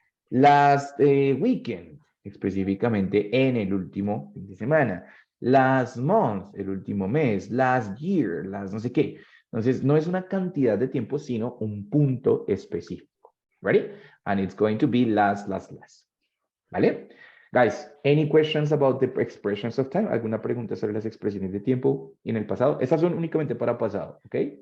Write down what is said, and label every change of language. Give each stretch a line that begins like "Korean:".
English: Last weekend,
Spanish: específicamente en el último fin de semana.
English: Last month,
Spanish: el último mes.
English: Last year, last
Spanish: no sé qué. Entonces, no es una cantidad de tiempo, sino un punto específico.
English: Ready? And it's going to be last.
Spanish: ¿Vale?
English: Guys, any questions about the expressions of time?
Spanish: ¿Alguna pregunta sobre las expresiones de tiempo en el pasado? Estas son únicamente para pasado, ¿ok?